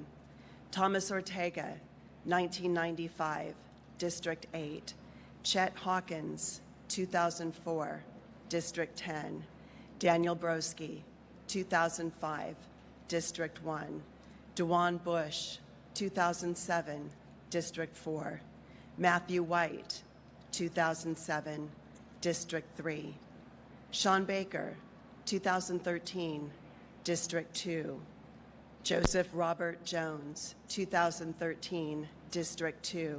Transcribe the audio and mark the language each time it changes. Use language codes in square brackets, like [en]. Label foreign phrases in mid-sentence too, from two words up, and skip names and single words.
[en] Thomas Ortega, 1995, District 8. Chet Hawkins, 2004, District 10. Daniel Broski, 2005, District 1. DeJuan Bush, 2007, District 4. Matthew White, 2007, District 3. Sean Baker, 2013, District 2. Joseph Robert Jones, 2013, District 2.